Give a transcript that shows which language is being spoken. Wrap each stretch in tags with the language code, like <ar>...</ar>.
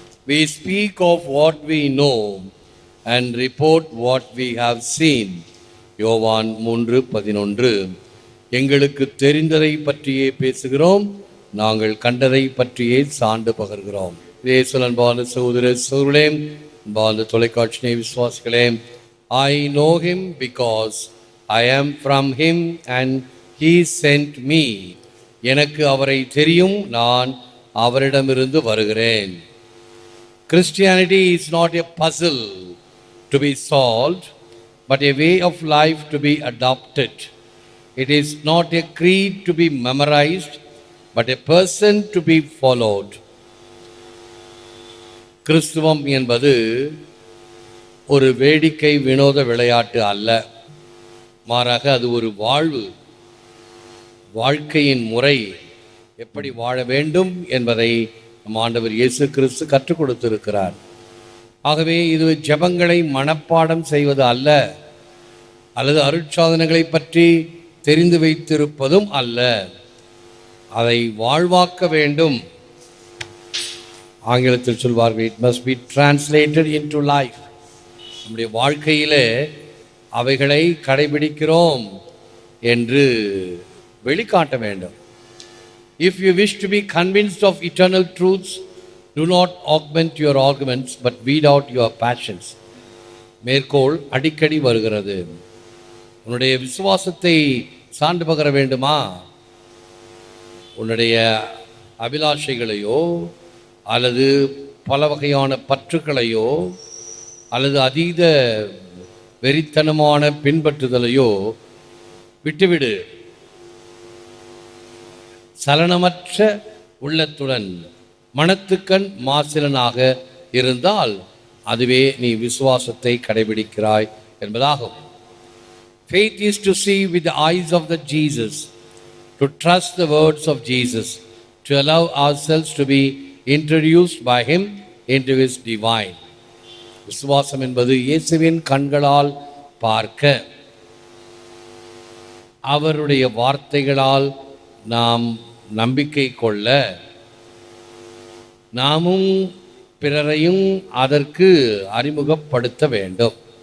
<en>We speak of what we know and report what we have seen.</en> <ta>யோவான் 3:11. எங்களுக்கு தெரிந்ததை பற்றியே பேசுகிறோம், நாங்கள் கண்டதை பற்றியே சான்று பகர்கிறோம். இயேசுவின் அன்பான சகோதர சகோதரிகளே, அன்பான தொலைக்காட்சி விசுவாசிகளே,</ta> <en>I know him because I am from him and he sent me.</en> <ta>எனக்கு அவரை தெரியும், நான் அவரிடமிருந்து வருகிறேன்.</ta> <en>Christianity is not a puzzle to be solved, but a way of life to be adopted. It is not a creed to be memorized, but a person to be followed.</en> <ta>கிறிஸ்துவம் என்பது ஒரு வேடிக்கை வினோத விளையாட்டு அல்ல, மாறாக அது ஒரு வாழ்க்கையின் முறை, எப்படி வாழ வேண்டும் என்பதை நம் ஆண்டவர் இயேசு கிறிஸ்து கற்றுக் கொடுத்திருக்கிறார். ஆகவே இது ஜெபங்களை மனப்பாடம் செய்வது அல்ல, அல்லது அருட்சாதனைகளை பற்றி தெரிந்து வைத்திருப்பதும் அல்ல, அதை வாழ்வாக்க வேண்டும். ஆங்கிலத்தில் சொல்வார்கள்,</ta> <en>It must be translated into life.</en> <ta>நம்முடைய வாழ்க்கையிலே அவைகளை கடைபிடிக்கிறோம் என்று வெளிக்காட்ட வேண்டும்.</ta> <en>If you wish to be convinced of eternal truths, do not augment your arguments, but weed out your passions.</en> <ta>மேற்கோள் அடிக்கடி வருகிறது. உன்னுடைய விசுவாசத்தை சான்று பகர வேண்டுமா? உன்னுடைய அபிலாஷைகளையோ அல்லது பல வகையான பற்றுக்களையோ அல்லது அதீத வெறித்தனமான பின்பற்றுதலையோ விட்டுவிடு. சலனமற்ற உள்ளத்துடன் மனத்துக்கண் மாசிலனாக இருந்தால் அதுவே நீ விசுவாசத்தை கடைபிடிக்கிறாய் என்பதாகும்.</ta> <en>Faith is to see with the eyes of the Jesus, to trust the words of Jesus, to allow ourselves to be introduced by him into his divine.</en> <ta>விசுவாசம் என்பது இயேசுவின் கண்களால் பார்க்க, அவருடைய வார்த்தைகளால் நாம் நம்பிக்கை கொள்ள, நாமும் பிறரையும் அதற்கு அறிமுகப்படுத்த வேண்டும்.</ta>